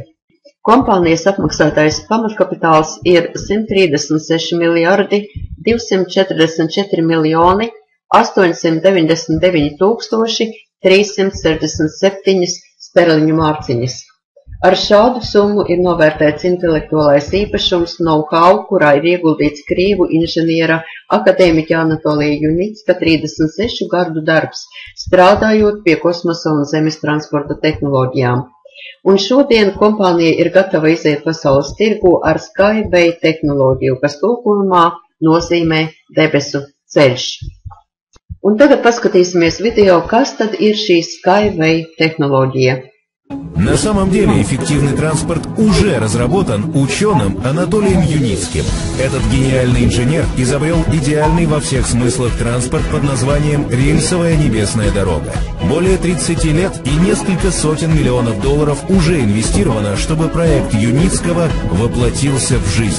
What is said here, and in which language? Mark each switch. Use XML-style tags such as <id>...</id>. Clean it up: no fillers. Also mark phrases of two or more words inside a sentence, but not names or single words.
<lv>Kompānijas apmaksātais pamatkapitāls ir 136 miljardi 244 miljoni 899 tūkstoši 367 sterliņu mārciņas. Ar šādu summu ir novērtēts intelektuālais īpašums know-how, kurā ir ieguldīts krievu inženiera akadēmiķa Anatolija Junicka 36 gadu darbs, strādājot pie kosmosa un zemes transporta tehnoloģijām. Un šodien kompānija ir gatava iziet pasaules tirgu ar Skyway tehnoloģiju, kas tulkojumā nozīmē debesu ceļš. Un tagad paskatīsimies video, kas tad ir šī Skyway tehnoloģija.</lv> <ru>На самом деле эффективный транспорт уже разработан ученым Анатолием Юницким. Этот гениальный инженер изобрел идеальный во всех смыслах транспорт под названием «Рельсовая небесная дорога». Более 30 лет и несколько сотен миллионов долларов уже инвестировано, чтобы проект Юницкого воплотился в жизнь.</ru>